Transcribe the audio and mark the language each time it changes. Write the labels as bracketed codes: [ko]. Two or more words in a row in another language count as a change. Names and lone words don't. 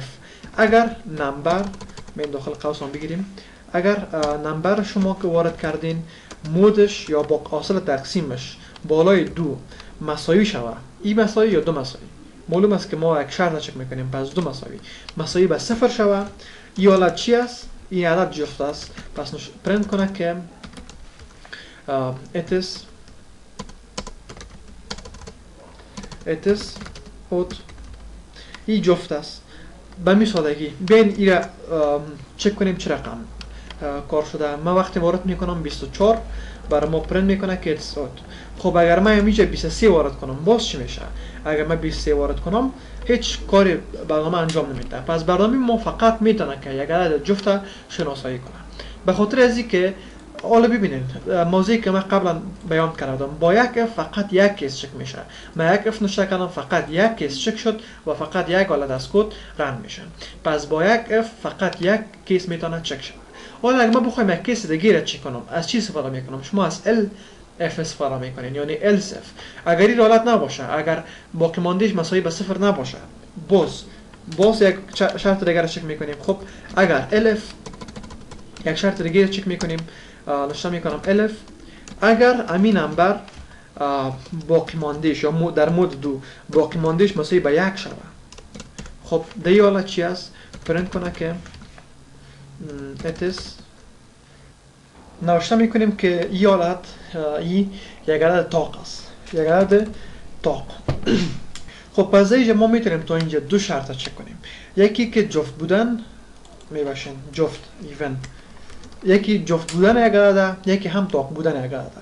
[fa] اگر نمبر من داخل قوس هم بگیریم، اگر نمبر شما که وارد کردین مودش یا با حاصل تقسیمش بالای 2 مساوی شود، این مساوی یا 2 مساوی، معلوم است که ما یک شرط چک میکنیم. پس 2 مساوی به 0 شود، این حالت چی است؟ این عدد جفت است. پس پرینت کنه که [en] it is odd. [fa] این جفت است. به می سادگی بین این را چک کنیم چه رقم کار شده. من وقتی وارد میکنم 24 برای ما پرینت میکنه که [en] it's odd. [fa] خب اگر من اینجا 23 وارد کنم باز چی میشه؟ اگر من 23 وارد کنم هیچ کاری برنامه انجام نمیده. پس برنامه ما فقط میتونه که یک عدد جفت شناسایی کنه. به خاطر از اینکه حالا ببینید موضوعی که من قبلا بیان کردم، با یک اف فقط یک کیس چک میشه. من یک اف نوشته کردم فقط یک کیس چک شد و فقط یک حالت از کد رن میشه. پس با یک اف فقط یک کیس میتونه چک شه. حالا اگه من بخوایم یک کیس دیگه را چک کنم، از چی استفاده میکنم؟ شما از اف استفاده میکنین، یعنی [en] else if. [fa] اگر این حالت نباشه، اگر باقی ماندهش مساوی به 0 نباشه، باز یک شرط دیگه را چک میکنیم. خب اگر elif یک شرط دیگه را چک میکنیم، نوشته میکنم elif اگر همین نمبر باقی ماندهش یا در مود 2 باقی ماندهش مساوی به 1 شود. خب در این حالت چی است؟ پرینت کنه که [en] it is. [fa] نوشته میکنیم که این حالت یک عدد طاق است، یک عدد طاق. خب پس اینجا ما میتونیم تا اینجا دو شرط چک کنیم. یکی که جفت بودن میباشن، جفت ایون، یکی جفت بودن یک عدد، یکی هم طاق بودن یک عدد.